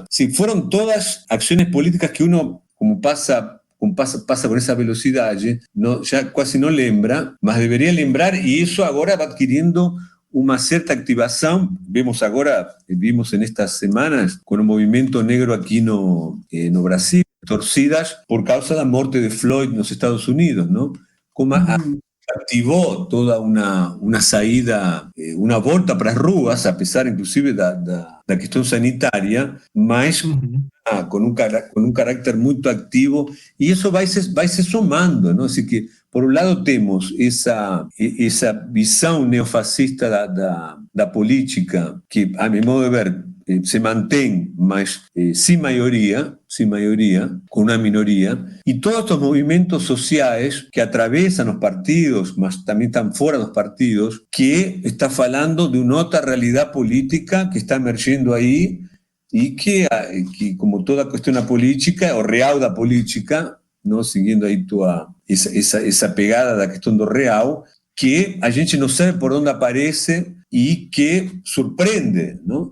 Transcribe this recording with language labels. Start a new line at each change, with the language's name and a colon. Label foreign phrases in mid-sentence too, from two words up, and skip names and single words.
Portuguese: Sim, foram todas ações políticas que uno, como passa com essa velocidade, já quase não lembra, mas deveria lembrar, e isso agora vai adquirindo uma certa activação. Vimos nestas semanas com o movimento negro aqui no Brasil, torcidas por causa da morte de Floyd nos Estados Unidos, ¿no?
Spanish: Como activó toda una
Portuguese: saída, una volta para as ruas, a pesar inclusive da questão sanitária, mas com um carácter muito activo, e isso vai se somando, ¿no?
Spanish: Así que, por un lado,
Portuguese: temos essa visão neofascista da política, que, a meu modo de ver, se mantém, mas sem maioria, com uma minoria, e todos estos movimentos sociais que atravessam os partidos, mas também estão fora dos partidos, que está falando de uma outra realidade política que está emergindo aí, e que como toda questão política, o real da política, não, seguindo aí essa pegada da questão do real, que a gente não sabe por onde aparece e que surpreende, não?